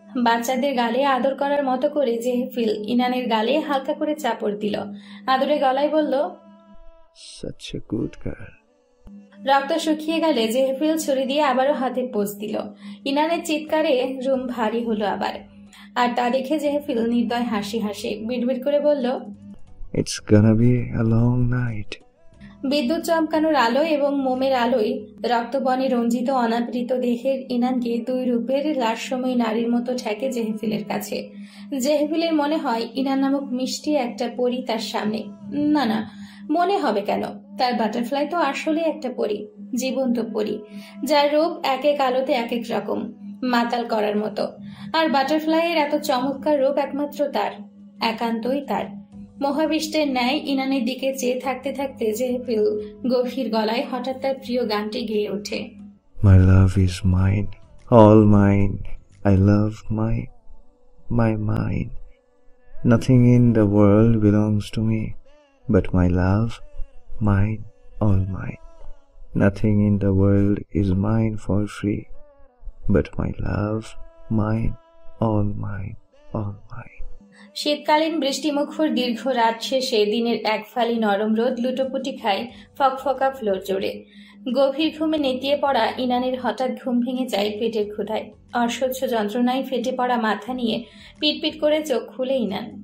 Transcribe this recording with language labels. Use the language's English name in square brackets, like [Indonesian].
[Bangla] বাচ্চাদের গালে আদর করার মতো করে জেহেফিল ইনানের গালে হালকা করে চাপড় দিল। আদরে গলায় বলল, [English] such a good girl. [Bangla] রক্ত শুকিয়ে গেলে জেহেফিল ছুরি দিয়ে আবারও হাতে পোঁচ দিল। ইনানের চিৎকারে রুম ভারী হলো আবার। আর তা দেখে জেহেফিল নির্দয় হাসি হাসে বিড়বিড় করে বলল, [English] It's gonna be a long night. [Bangla] বিদ্যুৎ চমকানোর আলো এবং মোমের আলোয় রক্তবনে রঞ্জিত অনাবৃত দেহের ইনানকে 2 রূপের লাশময়ী নারীর মতো ঠেকে জেহেফিলের কাছে। জেহেফিলের মনে হয় ইনান নামক মিষ্টি একটা পরী তার সামনে। না, মনে হবে কেন, তার বাটারফ্লাই তো আসলে একটা পরী, জীবন্ত পরী, যার রূপ এক এক আলোতে এক এক রকম, মাতাল করার মতো। আর বাটারফ্লাইয়ের এত চমৎকার রূপ একমাত্র তার, একান্তই তার। মহাবিষ্টের ন্যায় ইনানের দিকে চেয়ে থাকতে থাকতে জেহেফিল গভীর গলায় হঠাৎ তার প্রিয় গানটি গেয়ে ওঠে। [English] My love is mine, all mine. I love my mine. Nothing in the world belongs to me, but my love, mine, all mine. Nothing in the world is mine for free, but my love, mine, all mine, all mine. [Bangla] শীতকালীন বৃষ্টিমুখর দীর্ঘ রাত শেষে দিনের এক ফালি নরম রোদ লুটোপুটি খায় ফকফকা ফ্লোর জুড়ে। গভীর ঘুমে নেতিয়ে পড়া ইনানের হঠাৎ ঘুম ভেঙে যায় পেটের ক্ষুধায়। অসহ্য যন্ত্রণায় ফেটে পড়া মাথা নিয়ে পিটপিট করে চোখ খুলে ইনান।